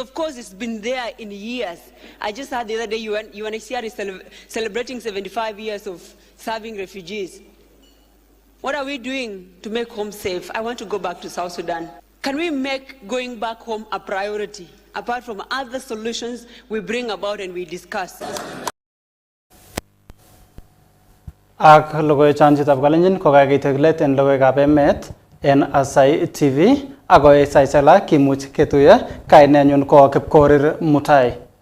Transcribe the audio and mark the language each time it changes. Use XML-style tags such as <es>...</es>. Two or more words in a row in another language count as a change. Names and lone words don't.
<en>Of course, it's been there in years. I just heard the other day UNHCR is celebrating 75 years of serving refugees. What are we doing to make home safe? I want to go back to South Sudan. Can we make going back home a priority, apart from other solutions we bring about and we discuss?</en> <kln>Ak logoy chanchitab kalenjin kokakitaglet en logoywekab emet en Aasai TV akoy saisala kimuch ketuye kainenyun ko Kipkorir Mutai.</kln>